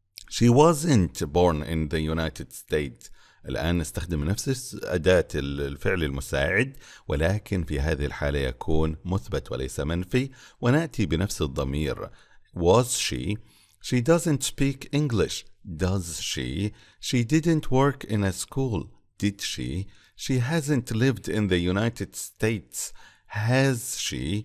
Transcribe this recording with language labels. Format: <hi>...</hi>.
<en>She wasn't born in the United States.</en> <ar>الآن نستخدم نفس أداة الفعل المساعد، ولكن في هذه الحالة يكون مثبت وليس منفي، ونأتي بنفس الضمير.</ar> <en>Was she؟ She doesn't speak English. Does she? She didn't work in a school. Did she? She hasn't lived in the United States. Has she?</en>